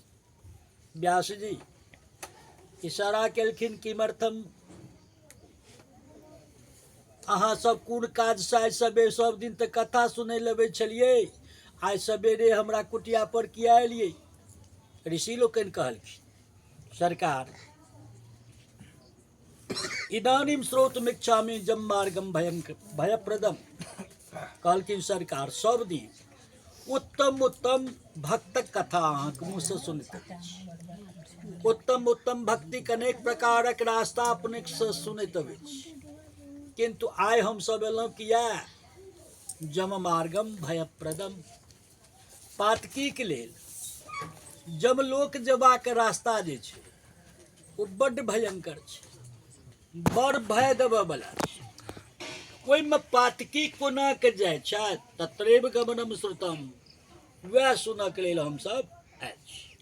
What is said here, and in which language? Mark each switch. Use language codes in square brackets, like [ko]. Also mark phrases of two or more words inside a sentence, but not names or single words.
[mai] व्यास जी इशारा केलखिन, किमर्थम अहाँ सब कोन काज से आइ सबेरे, सब दिन तऽ कथा सुनै लए अबै छलियै, आइ सवेरे हमरा कुटिया पर किया एलियै। ऋषि लोकनि कहलखिन, सरकार [sa] इदानीम श्रोतुमिच्छामि जम मार्गम भयप्रदम। [mai] कहलखिन सरकार, सब दिन उत्तम उत्तम भक्तक कथा अहाँके मुँह से सुनैत अछि। उत्तम उत्तम भक्तिक अनेक प्रकारक रास्ता अपने से सुनैत अछि, किंतु आइ हम सब एलहुँ किया, [sa] जम मार्गम भयप्रदम, [mai] पातकी के लेल जमलोक जबाक रास्ता जे छै ओ बड्ड भयंकर छै, बड़ भय देबऽ बला छै। ओहिमे पातकी कोना के जाइ छथि, [sa] तत्रेव गमनम श्रुतम, [mai] वह सुनक लेल हमसब आयल छी।